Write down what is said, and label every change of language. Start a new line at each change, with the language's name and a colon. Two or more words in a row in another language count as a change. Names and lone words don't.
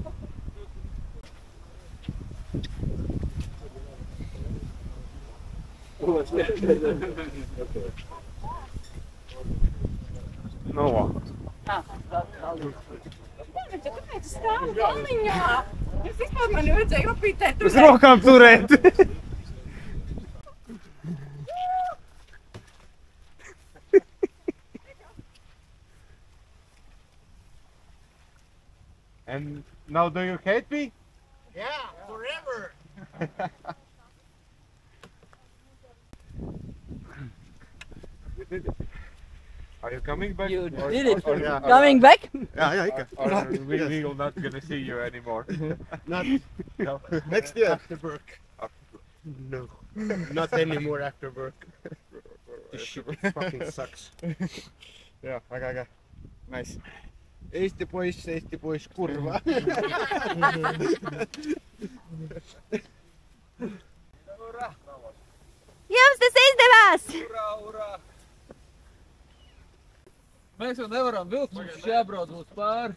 Latvian: Nu, Kāpēc stāv galiņā? Es vispār man vajadzēja upītēt. uz rokām turēt.
English: And now do you hate me? Yeah, forever. did it. Are you coming back? You Or- did it. or- or- Coming back? Yeah, ik. Or we will not gonna see you anymore. Not No. next year after work. No, not anymore after work. This shit fucking sucks. Yeah, okay. Nice.
Estonian: Eesti poiss,
English: kurva.
Latvian: Jums tas izdevās! Mēs jau nevaram vilkt, mums jābrauc būs pāri.